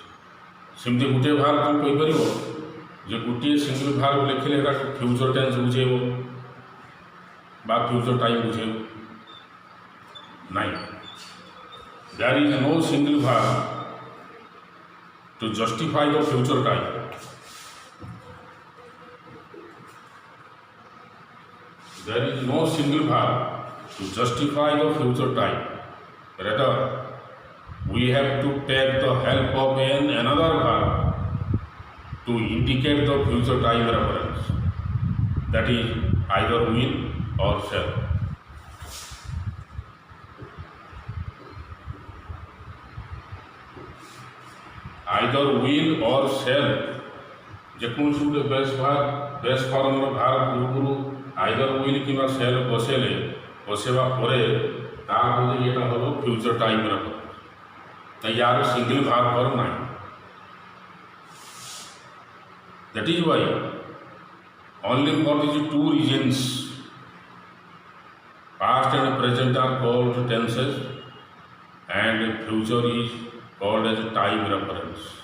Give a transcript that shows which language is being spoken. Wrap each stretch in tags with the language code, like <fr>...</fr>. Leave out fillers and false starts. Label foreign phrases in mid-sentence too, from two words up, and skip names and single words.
<or>ସେମିତି ଗୋଟିଏ ଭାର୍ବ ତୁମେ କହିପାରିବ ଯେ ଗୋଟିଏ</or> <en>single verb</en> <or>ଲେଖିଲେ ଏଇଟା</or> <en>future tense</en> <or>ବୁଝେଇବ ବା</or> <en>future time</en> <or>ବୁଝେଇବ ନାହିଁ।</or> <en>there is no single verb to justify the future time. There is no single verb to justify the future time. Rather, we have to take the help of another verb to indicate the future time reference. That is either will or shall. Either will or shall</en> <or>ଯେକୌଣସି ଗୋଟେ</or> <en>base form verb</en> <or>ପୂର୍ବରୁ</or> <en>either will</en> <or>କିମ୍ବା ସେଲ୍ ବସେଇବା ପରେ ତାପରେ ଏଇଟା ହେବ ଫ୍ୟୁଚର ଟାଇମ୍ର ୟାର</or> <en>single verb form</en> <or>ନାହିଁ।</or> <en>that is why only for these two reasons past and present are called tenses and future is called as time reference.</en>